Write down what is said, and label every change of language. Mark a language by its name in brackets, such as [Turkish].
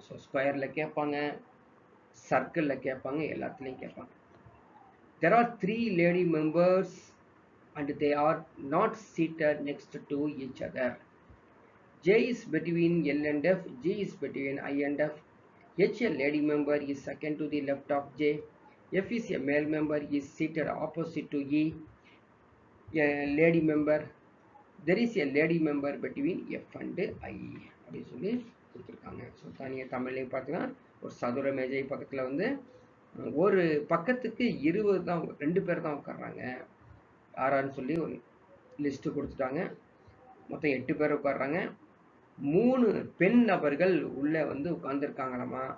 [Tamil] So ஸ்கொயரில் கேட்பாங்க, சர்க்கிளில் கேட்பாங்க, எல்லாத்துலேயும் கேட்பாங்க. [English] There are 3 lady members and they are not seated next to each other. J is between L and F, G is between I and F. H, a lady member, is second to the left of J. F is a male member, is seated opposite to E, a lady member. There is a lady member between F and I. [Tamil] அப்படி சொல்லி கொடுத்துருக்காங்க. So தனியாக தமிழ்லையும் பார்த்தீங்கன்னா ஒரு சதுர மேஜை பக்கத்தில் வந்து ஒரு பக்கத்துக்கு 2 பேர் தான் உட்கார்றாங்க. ஆறான்னு சொல்லி ஒரு லிஸ்ட்டு கொடுத்துட்டாங்க. மொத்தம் 8 பேர் உட்கார்றாங்க. 3 பெண் நபர்கள் உள்ளே வந்து உட்கார்ந்துருக்காங்களாமா.